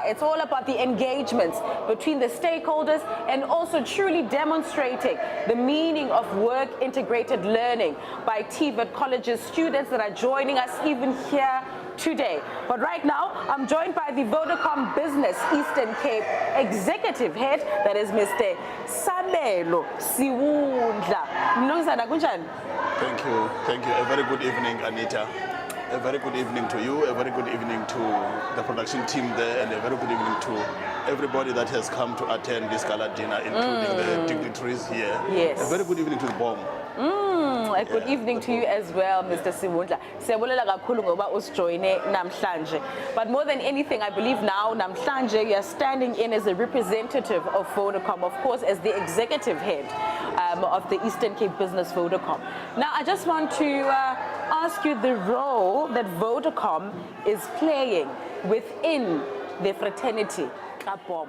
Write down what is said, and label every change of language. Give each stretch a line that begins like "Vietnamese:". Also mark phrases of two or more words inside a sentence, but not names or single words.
English: It's all about the engagements between the stakeholders and also truly demonstrating the meaning of work integrated learning by TVET colleges students that are joining us even here today. But right now, I'm joined by the Vodacom Business Eastern Cape Executive Head, that is Mr.
Xhosa: Sabelo Siwundla. Mnumzana, kunjani?
English: Thank you. A very good evening, Anita. A very good evening to you, a very good evening to the production team there, and a very good evening to everybody that has come to attend this gala dinner, including the dignitaries here. Yes. A very good evening to the BOM. A good evening to you as well, Mr. Siwundla.
Xhosa: Siyabulela kakhulu ngoba usijoyine namhlanje.
English: But more than anything, I believe now, namhlanje, you are standing in as a representative of Vodacom, of course, as the executive head of the Eastern Cape Business Vodacom. Now, I just want to ask you the role that Vodacom is playing within the fraternity at BOM.